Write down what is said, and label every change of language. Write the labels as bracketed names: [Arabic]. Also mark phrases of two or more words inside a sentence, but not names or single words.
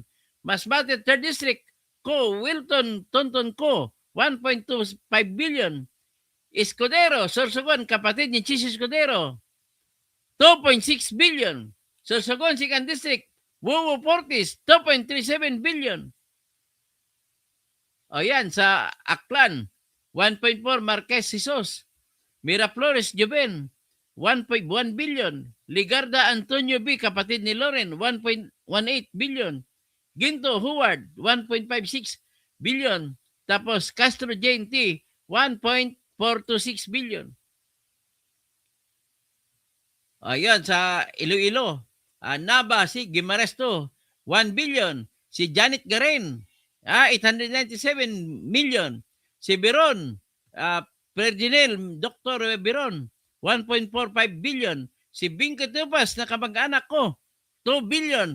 [Filipino] Masbate 3rd District, Co Wilton Tonton Co, 1.25 billion. Escudero, Sorsogon, kapatid ni Chis Escudero, 2.6 billion. Sorsogon 2nd District, Wowo Fortis, 2.37 billion. O yan, sa Aklan, 1.4 Marquez Jesus. Miraflores Joven, 1.1 billion. Ligarda Antonio B, kapatid ni Loren, 1.18 billion. Ginto Howard, 1.56 billion. Tapos Castro Jane T, 1.426 billion. Ayan, sa Iloilo, Naba si Gimaresto, 1 billion. Si Janet Garen, 897 million. Si Biron, Ferdinand, Dr. Biron, 1.45 billion. Si Bingka Tupas na kamag-anak ko, 2 billion.